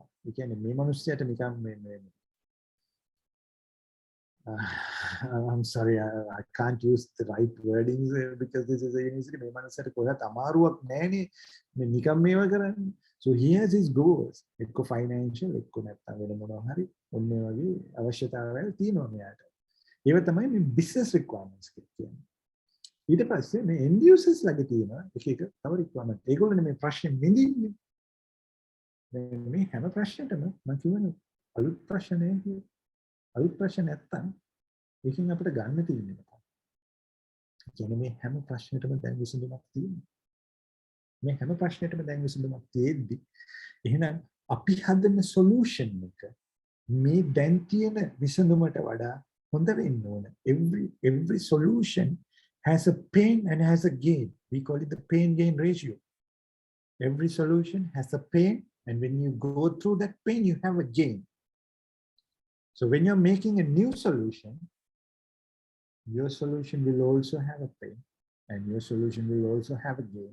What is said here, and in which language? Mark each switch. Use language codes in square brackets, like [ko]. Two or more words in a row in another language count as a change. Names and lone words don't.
[si] ඒ කියන්නේ මේ මිනිස්සයාට නිකන් මේ [en] I'm sorry, I can't use the right wordings because this is a university. [si] මේ මිනිස්සයාට කොහෙවත් අමාරුවක් නැහැනේ මේ නිකන් මේව කරන්නේ. [en] So he has his goals. [si] එක්ක financial එක්ක නැත්නම් වෙන මොනවා හරි ඔන්න ඒ වගේ අවශ්‍යතාවයල් තියෙනවා මෙයාට. ඒව තමයි මේ [en] business requirements [si] කියන්නේ. ඊට පස්සේ මේ [en] end users [si] ළඟ තියෙනවා එක එක තව requirement. ඒගොල්ලෝනේ මේ ප්‍රශ්නේ විඳින්නේ. මේ හැම ප්‍රශ්නෙටම මම කියවනේ අලුත් ප්‍රශ්නේ කියලා. අලුත් ප්‍රශ්න නැත්තම් ඒකෙන් අපිට ගන්න තියෙන්නේ මොකක්ද? කියන්නේ මේ හැම ප්‍රශ්නෙටම දැන් විසඳුමක් තියෙනවා. මේ හැම ප්‍රශ්නෙටම දැන් විසඳුමක් තියෙද්දි එහෙනම් අපි හදන solution එක මේ දැන් තියෙන විසඳුමට වඩා හොඳ වෙන්න ඕන. [en] Every solution has a pain and has a gain. We call it the pain gain ratio. Every solution has a pain, and when you go through that pain you have a gain. So when you're making a new solution, your solution will also have a pain and your solution will also have a gain.